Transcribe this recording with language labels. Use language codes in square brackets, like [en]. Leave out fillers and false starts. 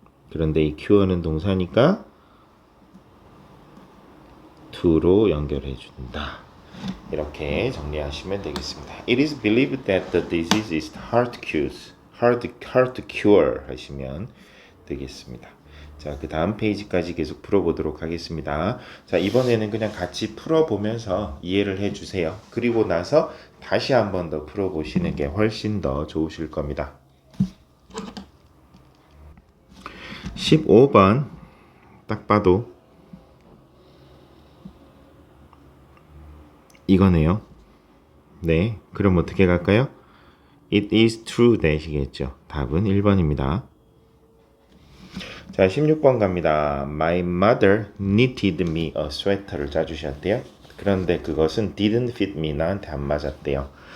[ko] 그런데 이 cure는 동사니까 to로 연결해 준다. 이렇게 정리하시면 되겠습니다. [en] It is believed that the disease is hard to cure 하시면 되겠습니다. [ko] 자, 그 다음 페이지까지 계속 풀어보도록 하겠습니다. 자, 이번에는 그냥 같이 풀어보면서 이해를 해주세요. 그리고 나서 다시 한 번 더 풀어보시는 게 훨씬 더 좋으실 겁니다. 15번 딱 봐도 이거네요. 네, 그럼 어떻게 갈까요? [en] It is true that이겠죠. [ko] 답은 1번입니다. 자, 16번 갑니다. [en] My mother knitted me a sweater를 짜주셨대요. [ko] 그런데 그것은 [en] didn't fit me, [ko] 나한테 안 맞았대요.